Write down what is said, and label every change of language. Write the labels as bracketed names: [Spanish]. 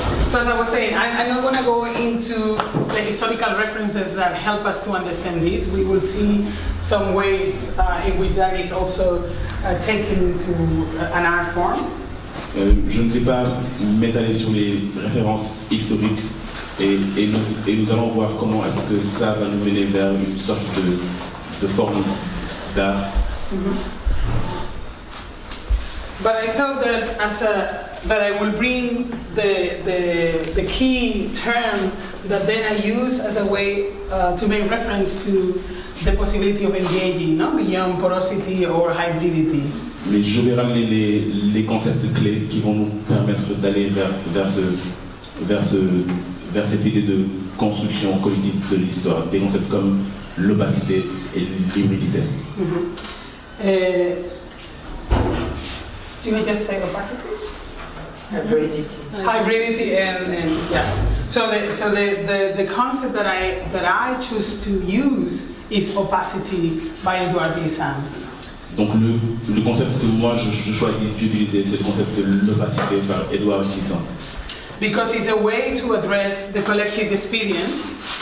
[English] So as I was saying, I'm not going to go into the historical references that help us to understand this. We will see some ways in which that is also taken into an art form. [French] Je ne vais pas m'étaler sur les références historiques et nous allons voir comment est-ce que ça va nous mener vers une sorte de forme d'art. [English] But I felt that that I will bring the key term that then I use as a way to make reference to the possibility of engaging, beyond porosity or hybridity. [French] mais je vais ramener les concepts clés qui vont nous permettre d'aller vers cette idée de construction collective de l'histoire, des concepts comme l'opacité et l'hybridité. [English] Do you just say opacity? Hybridity. Hybridity and yeah. So the concept that I choose to use is opacity by Edouard Glissant. [French] Donc le concept que moi je choisis d'utiliser, c'est le concept de l'opacité par Edouard Glissant. [English] Because it's a way to address the collective experience.